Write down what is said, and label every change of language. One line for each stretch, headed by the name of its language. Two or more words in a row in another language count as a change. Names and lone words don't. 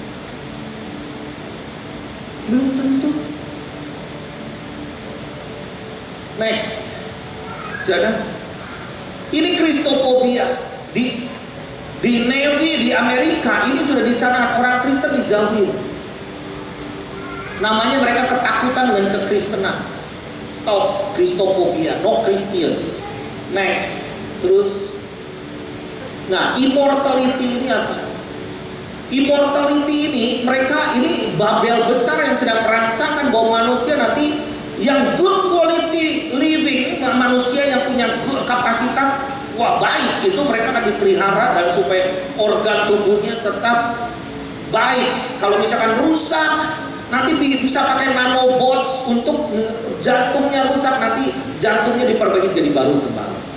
Indonesian: Belum tentu. Next. Sudah. Ini Kristofobia. Di Navy di Amerika ini sudah dicanangkan orang Kristen dijauhin. Namanya mereka ketakutan dengan kekristenan.
English: Stop, Kristofobia, no Christian.
Indonesian: Next, terus. Nah, immortality ini apa? Immortality ini ini Babel besar yang sedang merancangkan bahwa manusia nanti yang
English: good quality living,
Indonesian: manusia yang punya kapasitas baik, itu mereka akan dipelihara dan supaya organ tubuhnya tetap baik. Kalau misalkan rusak, nanti bisa pakai nanobots untuk jantungnya rusak, nanti jantungnya diperbaiki jadi baru kembali.